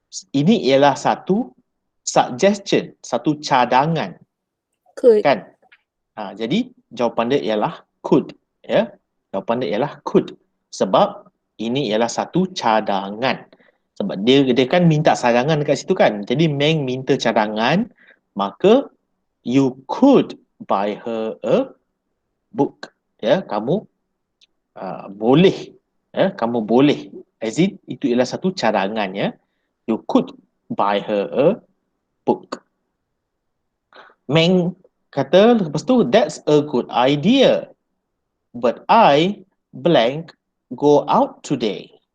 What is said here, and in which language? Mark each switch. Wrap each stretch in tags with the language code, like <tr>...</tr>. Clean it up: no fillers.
<ms>Ini ialah satu suggestion, satu cadangan.</ms> <en>Could.</en> <ms>Kan? Jadi, jawapan dia ialah could. Ya? Jawapan dia ialah could. Sebab ini ialah satu cadangan. Sebab dia kan minta cadangan dekat situ kan. Jadi Meng minta cadangan, maka</ms> <en>you could buy her a book.</en> <ms>Ya, kamu boleh. Ya, kamu boleh.</ms> <en>As in,</en> <ms>itu ialah satu cadangan ya.</ms> <en>You could buy her a book.</en> <ms>Meng kata lepas tu,</ms> <en>that's a good idea. But I blank go out today.</en>